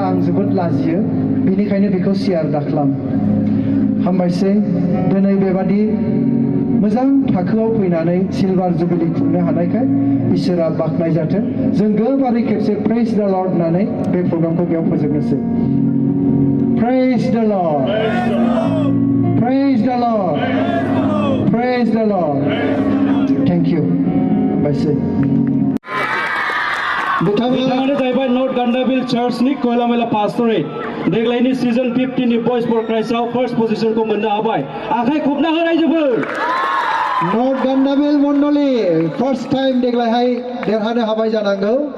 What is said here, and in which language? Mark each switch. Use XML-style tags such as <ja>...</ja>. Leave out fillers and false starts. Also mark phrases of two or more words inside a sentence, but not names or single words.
<brx>आं जोबोद लाजियो बेनिखायनो बेखौ शेयार दाख्लाम हामबायसै दिनै बेबादि मोजां थाखोआव फैनानै सिलभार जुबिली खुंनो हानायखाय इसोरा बाखनाय जाथों जों गोबारै खेबसे</brx> <en>praise the Lord</en> <brx>होननानै बे प्रग्रामखौ बेयाव फोजोबनोसै</brx> <en>praise the Lord praise the Lord praise the Lord thank you</en> <brx>हामबायसै बिथाङानो जाहैबाय नर्थ गान्दाबिल चार्चनि खैलामैला पास्टरेट देग्लायनि सिजन 15 नि बयज फर क्राइस्टआव</brx> <en>first position</en> <brx>मोननो हाबाय आखाइ खबना हो रायजोफोर नर्थ गान्दाबिल मण्डली</brx> <en>first time</en> <brx>देग्लायहाय देरहानो हाबाय जानांगौ</brx>